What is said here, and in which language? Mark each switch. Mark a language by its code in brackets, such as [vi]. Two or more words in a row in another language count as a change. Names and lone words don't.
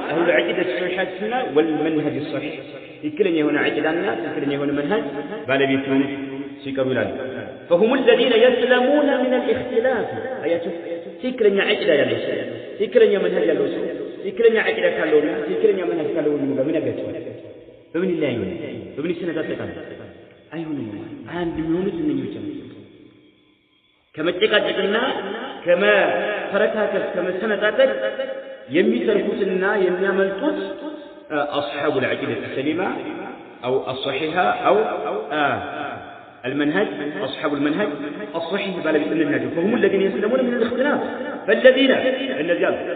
[ar] أهل العقيدة الصحيحة والمنهج الصحيح [am] ትክክለኛ የሆነ ዐቂዳና ትክክለኛ የሆነ መንሀጅ ባለቤት የሆኑት ሲቀሩ ይላሉ። [ar] فهم الذين يسلمون من الاختلاف። [am] አያችሁ፣ ትክክለኛ ዐቂዳ ያለው ሰው፣ ትክክለኛ መንሀጅ ያለው ሰው፣ ትክክለኛ ዐቂዳ ካለውና ትክክለኛ መንሀጅ ካለው ወንድሙ ጋር ምን ያጋጨዋል? በምን ይለያያል? በምን ይሰነጣጠቃል? አይሆንም። አንድ የሚሆኑት እነኚህ ብቻ ናቸው። ከመጨቃጨቅና ከመፈረካከል ከመሰነጣጠቅ የሚተርፉትና የሚያመልጡት [ar] أصحاب العقيدة سليمة أو الصحيحة أو المنهج أصحاب المنهج الصحيح [am] ባለቤትነት ናቸው። [ar] فهم الذين يسلمون من الاختلاف فالذين [am] እነዚያ